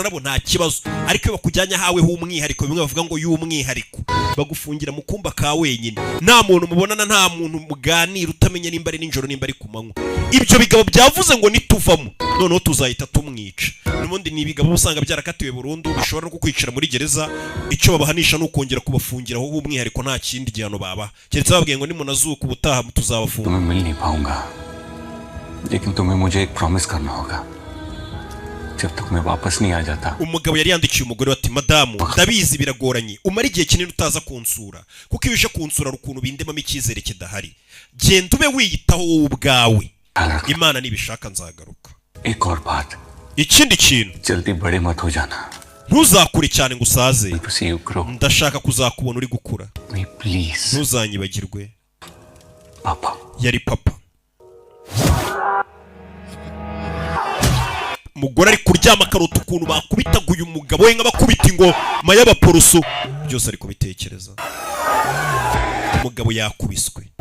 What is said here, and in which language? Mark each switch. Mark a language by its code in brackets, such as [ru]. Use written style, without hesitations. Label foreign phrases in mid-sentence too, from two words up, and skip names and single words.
[rw] nabo nta kibazo ariko bakujyanye hawe h'umwihariko bimwe bavuga ngo y'umwihariko bagufungira mu kumba ka wenyine nta muntu mubonana nta muntu muganira utamenye nimba ari ninjoro nimba ari ku manywa ibyo bigabo byavuze ngo nituvamo noneho tuzahita tumwica n'ubundi ni ibigabo usanga byarakatiwe burundu bishobora no kukwicira muri gereza icyo babahanisha no kongera kubafungira aho h'umwihariko nta kindi gihano baba keretse babwiye ngo nimunazuka ubutaha tuzabafunga [hi] तुम्हें मिल नहीं पाऊंगा लेकिन तुम्हें मुझे एक प्रॉमिस करना होगा जब तक मैं वापस नहीं आ जाता [rw] umugabo yari yandikiye umugore ati madamu ndabizi biragoranye umara igihe kinini utaza kunsura kuko iyo uje kunsura rukuntu bindemamo icyizere kidahari genda ube wiyitaho wowe ubwawe imana nibishaka nzagaruka [hi] एक और बात [rw] ikindi kintu [hi] जल्दी बड़े मत हो जाना [rw] ntuzakure cyane ngo usaze [hi] नहीं [rw] ndashaka kuzakubona uri gukura [hi] प्लीज [rw] ntuzanyibagirwe [hi] पापा [rw] yari papa umugore ari kuryama akarota ukuntu bakubitaguye umugabo we nk'abakubita ingoma y'abaporoso byose ari kubitekereza umugabo yakubiswe